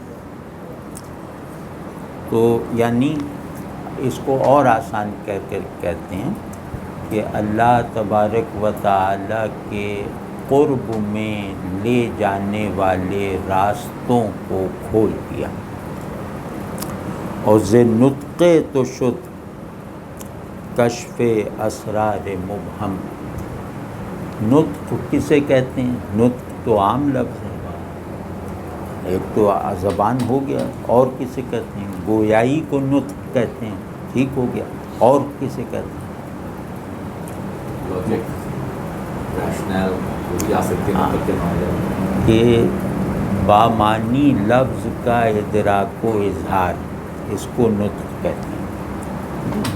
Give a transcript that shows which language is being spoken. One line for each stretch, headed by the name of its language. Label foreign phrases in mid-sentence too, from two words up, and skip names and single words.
Urdu: تو یعنی اس کو اور آسان کہتے ہیں کہ اللہ تبارک و تعالی کے قرب میں لے جانے والے راستوں کو کھول دیا.
Persian: اور ز نطق تو شد کشف اسرار مبہم.
Urdu: نطق کسے کہتے ہیں؟ نطق تو عام لفظ ہے، ایک تو زبان ہو گیا. اور کسے کہتے ہیں؟ گویائی کو نطق کہتے ہیں. ٹھیک ہو گیا. اور کسے کہتے ہیں؟ کہ بامانی لفظ کا ادراک و اظہار، اس کو نطق کہتے ہیں.